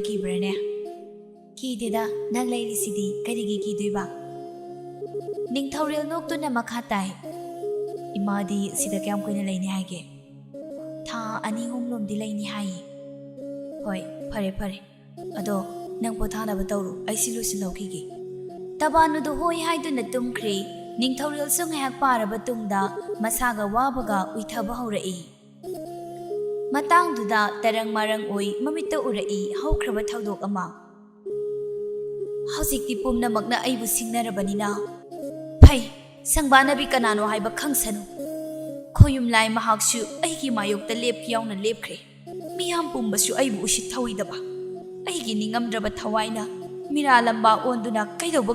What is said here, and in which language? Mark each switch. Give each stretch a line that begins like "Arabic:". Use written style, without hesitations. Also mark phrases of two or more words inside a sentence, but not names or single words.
Manipuri: kibrane kideda nang leirisidi karigi kidoiba Ningthorel noktuna makhatai imadi sida kyam koina leini haige tha ani homlomdi leini hai hoi phare ado nang pothana batawru aisilu silaukhige tabanu do hoi haiduna tumkhri ningthorel sunghayak paraba tungda masaga wabaga uithaba haurai matangduda tarang marang oi mamita urai haukraba thaudok ama hausikti pumna magna aibu singnarabanina Phai sangbanabi kanano haiba khangsanu khoyum lai mahaksu aigi mayokta lepki yauna lepkhre miyam pumbasu aibu usit thawidaba aigi ningamdraba thawaina mira lamba onduna kaidoba